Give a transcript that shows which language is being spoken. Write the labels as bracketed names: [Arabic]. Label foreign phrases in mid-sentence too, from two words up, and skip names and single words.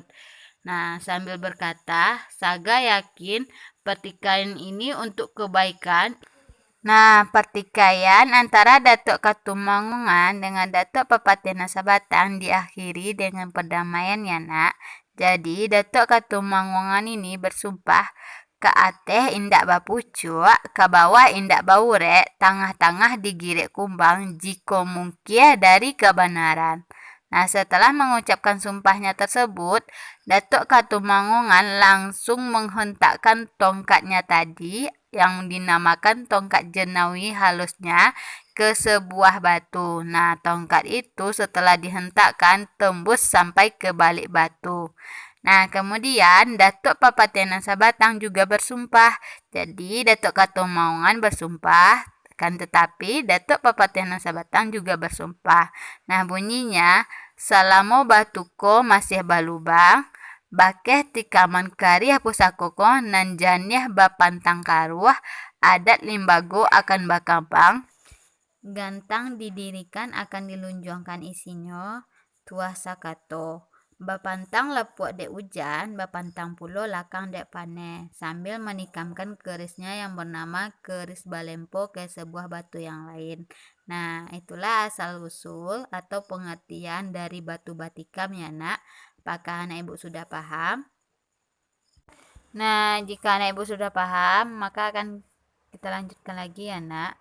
[Indonesian] Nah, sambil berkata, Saga yakin pertikaian ini untuk kebaikan. Nah, pertikaian antara Datuk Katumangungan dengan Datuk Papatiana Sabatang diakhiri dengan perdamaian ya nak. Jadi Datuk Katumangungan ini bersumpah [Minangkabau] ke ateh indak bapucuk, ke bawah indak baurek, tengah-tengah digirek kumbang [Indonesian] jika mungkin dari kebenaran. Nah, setelah mengucapkan sumpahnya tersebut, Datuk Katumangungan langsung menghentakkan tongkatnya tadi yang dinamakan tongkat jenawi halusnya ke sebuah batu. Nah, tongkat itu setelah dihentakkan tembus sampai ke balik batu. Nah, kemudian Datuk Papatiana Sabatang juga bersumpah. Jadi, Datuk Katumangungan bersumpah, kan tetapi Datuk Papatiana Sabatang juga bersumpah. Nah, bunyinya, [Minangkabau] selama batuko masih balubang, bakeh tikaman karih pusakoko nan janiah bapantang karuah, adat limbago akan bakabang, gantang didirikan akan dilunjungkan isinya, tuah sakato. Bapantang lepuak dek hujan, bapantang pulo lakang dek pane, [Indonesian] sambil menikamkan kerisnya yang bernama keris balempo ke sebuah batu yang lain. Nah, itulah asal-usul atau pengertian dari batu batikam ya nak. Apakah anak ibu sudah paham? Nah, jika anak ibu sudah paham, maka akan kita lanjutkan lagi ya nak.